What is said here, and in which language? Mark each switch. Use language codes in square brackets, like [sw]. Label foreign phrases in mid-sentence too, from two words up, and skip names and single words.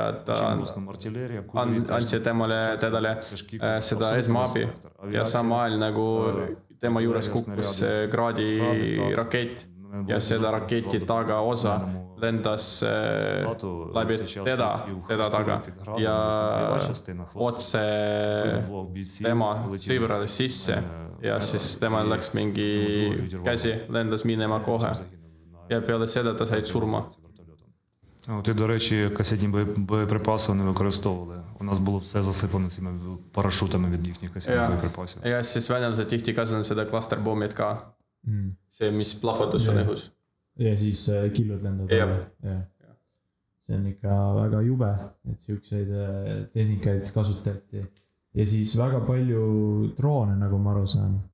[et] ta andsid tedale seda esmaabi ja sama ajal nagu tema juures kukkus Gradi rakett ja seda raketi taga osa lendas läbi teda taga ja otse tema sõbrale sisse ja siis temal läks mingi käsi, lendas minema kohe. Ja peale seda ta said surma. [uk] От і, до речі, касетні боєприпаси вони використовували. У нас було все засипано цими парашутами від їхніх касетних боєприпасів. [et] Ja siis venelased tihti kasutavad seda clusterbombid ka. See, mis plahvatus on õhus. Ja siis killud lendavad. See on ikka väga jube, et siukseid tehnikaid kasutati. Ja siis väga palju droone, nagu ma aru saan.